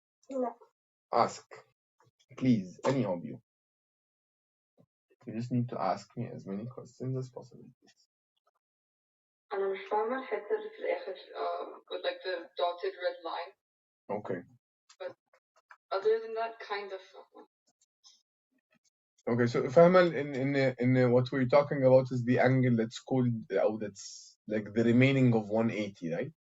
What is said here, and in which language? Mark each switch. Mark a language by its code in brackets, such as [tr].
[ar] لا. [en] Ask, please, any of you. You just need to ask me as many questions as possible. [ar] أنا مش فاهمة الحتة اللي في الآخر [en] with like the dotted red line. Okay. But other than that, kind of. Okay, so [ar] فاهمة [en] in what we're talking about is the angle that's called, that's like the remaining of 180, right?